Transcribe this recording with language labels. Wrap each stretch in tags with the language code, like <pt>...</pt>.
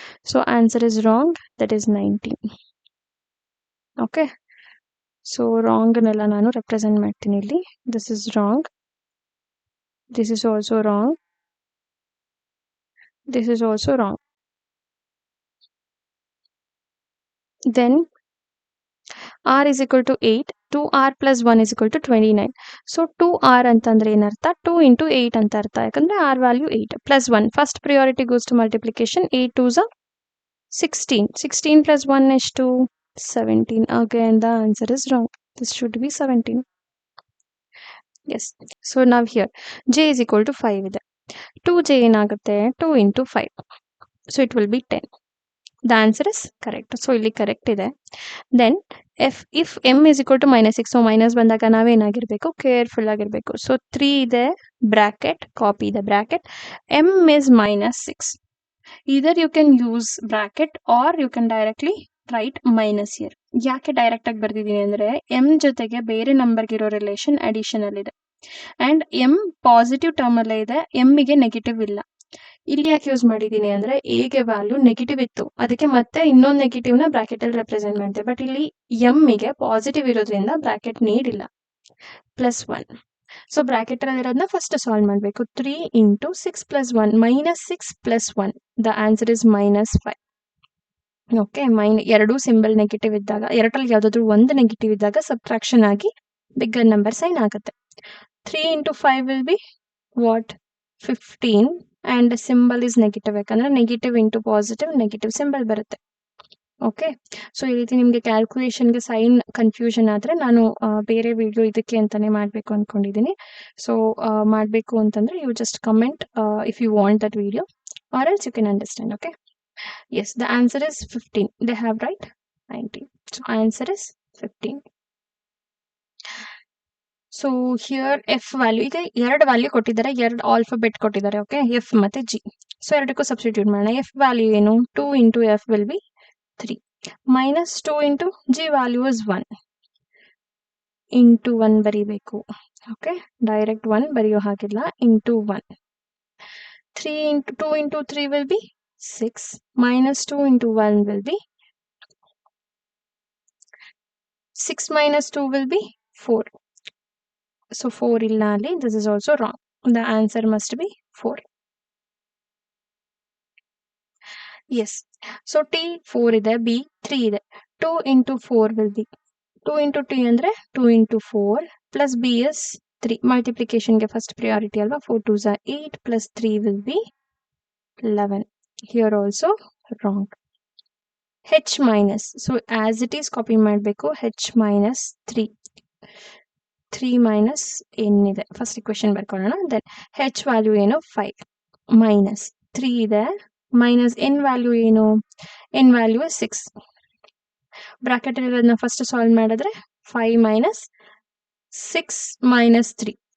<en>So answer is wrong, that is 19. Okay, so</en> <kn>ರಾಂಗ್ನೆಲ್ಲ ನಾನು represent ಮಾಡ್ತೀನಿ ಇಲ್ಲಿ.</kn> <en>This is wrong, this is also wrong, This is also wrong. Then r is equal to 8. 2r plus 1 is equal to 29.</en> <kn>So 2r ಅಂತಂದ್ರೆ ಏನರ್ಥ? 2 into 8 ಅಂತ ಅರ್ಥ. ಯಾಕಂದ್ರೆ</kn> <en>r value 8 plus 1. First priority goes to multiplication. 8 2s are 16. 16 plus 1 is 2. 17. Again, the answer is wrong. This should be 17. Yes. So now here, j is equal to 5 ಇದೆ. 2j</en> <kn>ಏನಾಗುತ್ತೆ?</kn> <en>2 into 5. So it will be 10. The answer is correct.</en> <kn>So ಇಲ್ಲಿ correct ಇದೆ.</kn> <en>Then if m is equal to -6, so</en> <kn>minus ಬಂದಾಗ ನಾವೇನಾಗಿರ್ಬೇಕು? Careful ಆಗಿರ್ಬೇಕು. So 3 ಇದೆ bracket, copy ಇದೆ bracket.</kn> <en>m is -6. Either you can use bracket or you can directly write minus here.</en> <kn>ಯಾಕೆ direct ಆಗಿ ಬರ್ದಿದ್ದೀನಿ ಅಂದ್ರೆ m ಜೊತೆಗೆ ಬೇರೆ ನಂಬರ್ಗೆ ಇರೋ ರಿಲೇಷನ್ ಅಡಿಷನಲ್ ಇದೆ ಅಂಡ್ m ಪಾಸಿಟಿವ್ ಟರ್ಮ್ ಅಲ್ಲೇ ಇದೆ, m ಗೆ ನೆಗೆಟಿವ್ ಇಲ್ಲ. ಇಲ್ಲಿ ಯಾಕೆ ಯೂಸ್ ಮಾಡಿದೀನಿ ಅಂದ್ರೆ a ಗೆ ವ್ಯಾಲ್ಯೂ ನೆಗೆಟಿವ್ ಇತ್ತು, ಅದಕ್ಕೆ ಮತ್ತೆ ಇನ್ನೊಂದು ನೆಗೆಟಿವ್ ನ ಬ್ರಾಕೆಟ್ ಅಲ್ಲಿ ರೆಪ್ರೆಸೆಂಟ್ ಮಾಡಿದೆ. ಬಟ್ ಇಲ್ಲಿ m ಗೆ ಪಾಸಿಟಿವ್ ಇರೋದ್ರಿಂದ ಬ್ರಾಕೆಟ್ ನೀಡ್ ಇಲ್ಲ. +1. ಸೊ ಬ್ರಾಕೆಟ್ ಅಲ್ಲಿ ಇರೋದನ್ನ ಫಸ್ಟ್ ಸಾಲ್ವ್ ಮಾಡಬೇಕು. 3 into 6 plus 1 -6 plus 1.</kn> <en>The answer is -5.</en> <kn>Okay, ಎರಡು ಸಿಂಬಲ್ ನೆಗೆಟಿವ್ ಇದ್ದಾಗ, ಎರಡರಲ್ಲಿ ಯಾವ್ದಾದ್ರು ಒಂದು ನೆಗೆಟಿವ್ ಇದ್ದಾಗ ಸಬ್ಟ್ರಾಕ್ಷನ್ ಆಗಿ ಬಿಗ್ಗರ್ ನಂಬರ್ ಸೈನ್ ಆಗುತ್ತೆ.</kn> <en>3 into 5 will be what? 15. And symbol is negative,</en> <kn>ಯಾಕಂದ್ರೆ negative into positive negative symbol ಬರುತ್ತೆ. ಓಕೆ, ಸೊ ಈ ರೀತಿ ನಿಮಗೆ ಕ್ಯಾಲ್ಕುಲೇಷನ್ಗೆ ಸೈನ್ ಕನ್ಫ್ಯೂಷನ್ ಆದರೆ ನಾನು ಬೇರೆ ವಿಡಿಯೋ ಇದಕ್ಕೆ ಅಂತಾನೆ ಮಾಡಬೇಕು ಅಂದ್ಕೊಂಡಿದ್ದೀನಿ. ಸೊ ಮಾಡಬೇಕು ಅಂತಂದ್ರೆ</kn> <en>You just comment if you want that video or else you can understand. Okay, yes, the answer is 15. They have right 19. So answer is 15.</en> <kn>So here F value, ಈಗ ಎರಡು ವ್ಯಾಲ್ಯೂ ಕೊಟ್ಟಿದ್ದಾರೆ, ಎರಡು ಆಲ್ಫಾಬೆಟ್ ಕೊಟ್ಟಿದ್ದಾರೆ. Okay, F ಮತ್ತೆ G. So ಎರಡಕ್ಕೂ substitute ಮಾಡೋಣ. F value ಏನು? 2 into</kn> <en>F will be 3 minus 2 into G value is 1</en> <kn>into 1 ಬರೀಬೇಕು. ಓಕೆ, ಡೈರೆಕ್ಟ್ 1 ಬರೆಯೋ ಹಾಗಿಲ್ಲ, into 1.</kn> <en>3 into 2 into 3 will be 6 minus 2 into 1 will be 6 minus 2 will be 4. So 4</en> <kn>illa alli.</kn> <en>This is also wrong. The answer must be 4. Yes. So T 4 ide, B 3 ide. 2 into 4 will be 2 into T andre 2 into 4 plus B is 3. Multiplication ge first priority alva. 4 2s are 8 plus 3 will be 11. Here also wrong. H minus. So as it is copy ಮಾಡಬೇಕು. H minus 3.</en> <kn>3 minus ಏನಿದೆ first equation ಬರ್ಕೊಳ್ಳೋಣ. Then ಹೆಚ್ value ಏನು? 5 minus 3 ಇದೆ, minus N value ಏನು? N value 6. Bracket ಇರೋದನ್ನ first solve ಮಾಡಿದ್ರೆ 5 minus 6 minus 3.</kn>